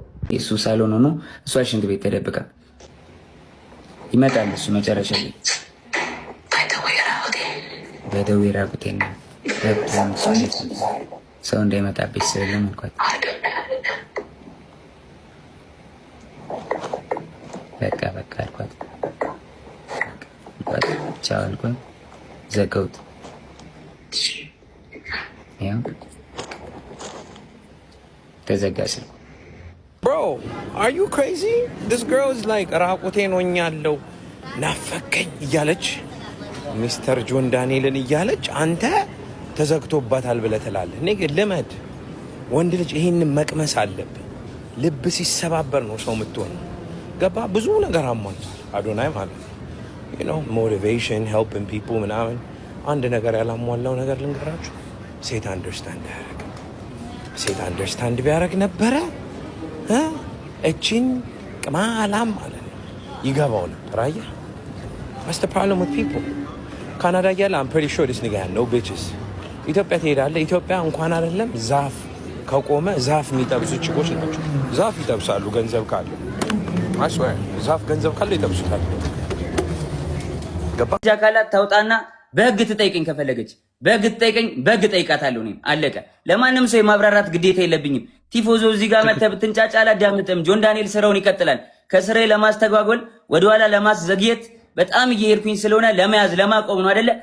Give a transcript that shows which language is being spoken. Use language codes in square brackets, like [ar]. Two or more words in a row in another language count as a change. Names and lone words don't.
[am] እሱ ሳሎን ሆኖ እሷ ሽንት ቤት ተደብቃ ይመጣል። እሱ መጨረሻ ላይ በደዌራ ቁቴና ሰው እንዳይመጣብሽ ስለም እንኳን በቃ አልኳት። ቻው አልኳት። ዘጋሁት። ያው ተዘጋ ስልኩ። [en] Bro, are you crazy? This girl is like [am] ራቁቴን ሆኛለሁ ናፈቀኝ እያለች ሚስተር ጆን ዳንኤልን እያለች አንተ ተዘግቶባታል ብለህ ትላለህ። እኔ ግን ልመድ፣ ወንድ ልጅ ይሄንን መቅመስ አለብህ። ልብ ሲሰባበር ነው ሰው የምትሆነው። ገባ? ብዙ ነገር አሟልቷል አዶናይ ማለት ነው። [en] you know motivation, helping people [am] ምናምን። አንድ ነገር ያላሟላው ነገር ልንገራችሁ፣ ሴት አንደርስታንድ ያደርግ። ሴት አንደርስታንድ ቢያደርግ ነበረ እቺን ቅማላም ማለት ነው ይገባው ነበር። አየህ? [en] What's the problem with people? [am] ካናዳ እያለ [en] I'm pretty sure this nigga had no bitches። [am] ኢትዮጵያ ትሄዳለህ። ኢትዮጵያ እንኳን አይደለም ዛፍ ከቆመ ዛፍ የሚጠብሱ ችኮች ናቸው። ዛፍ ይጠብሳሉ ገንዘብ ካለ። [en] I swear [am] ዛፍ ገንዘብ ካለ ይጠብሱታል። ገባ? ጃካላት ታውጣና በህግ ትጠይቀኝ፣ ከፈለገች በህግ ትጠይቀኝ፣ በህግ ጠይቃታለሁ። እኔም አለቀ። ለማንም ሰው የማብራራት ግዴታ የለብኝም። ቲፎዞ እዚህ ጋር መተህ ብትንጫጫ አላዳምጥም። ጆን ዳንኤል ስራውን ይቀጥላል። ከስራዬ ለማስተጓጎል ወደኋላ ለማስዘግየት በጣም እየሄድኩኝ ስለሆነ ለመያዝ ለማቆም ነው አይደለ?